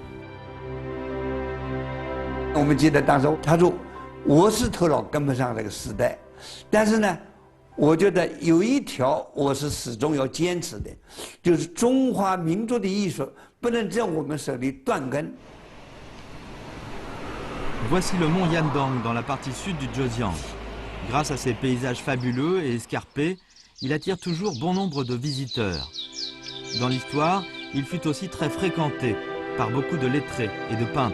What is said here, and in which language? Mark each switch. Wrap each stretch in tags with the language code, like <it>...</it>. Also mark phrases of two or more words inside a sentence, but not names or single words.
<zh>我们记得当时他说：“我是头脑跟不上这个时代，但是呢，我觉得有一条我是始终要坚持的，就是中华民族的艺术不能在我们手里断根。”</zh> <fr>Voici le mont Yandang dans la partie sud du Zhejiang. Grâce à ses paysages fabuleux et escarpés, il attire toujours bon nombre de visiteurs. Dans l'histoire, il fut aussi très fréquenté par beaucoup de lettrés et de peintres.</fr>